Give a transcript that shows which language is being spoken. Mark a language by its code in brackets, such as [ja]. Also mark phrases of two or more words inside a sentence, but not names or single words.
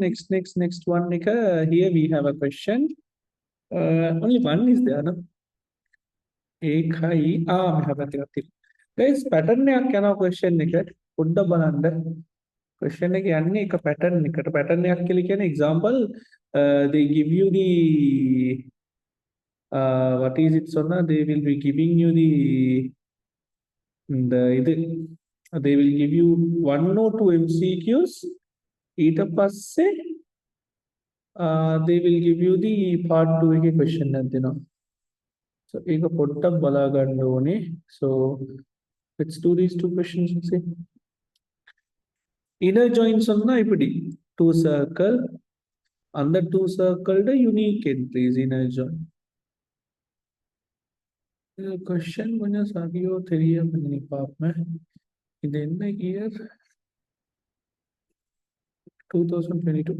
[en] Next one, Nika. Here we have a question. Only one is there, no? [si] ඒකයි මෙහා පැත්තේ එකක් තියෙනවා. [en] Guys, pattern [si] එකක් යනවා question එකට. පොඩ්ඩක් බලන්න. Question එක යන්නේ එක pattern එකට. [en] Pattern [si] එකක් කියලා කියන්නේ [en] example, they give you the what is it, Sonna? They will be giving you the இது they will give you one or two MCQs. [si] ඊට පස්සේ [en] they will give you the part 2 [si] එකේ question එකක් දෙනවා. So ඒක පොඩ්ඩක් බලා ගන්න ඕනේ. [en] So let's do these two questions and see. Inner joins [ta] சொன்னா இப்படி [en] two circle, [ta] அந்த [en] two circle unique entries inner join. [ta] Question கொஞ்சம் சரியோ தெரியாம பண்ணி பார்ப்பேன். இது என்ன year? 2022.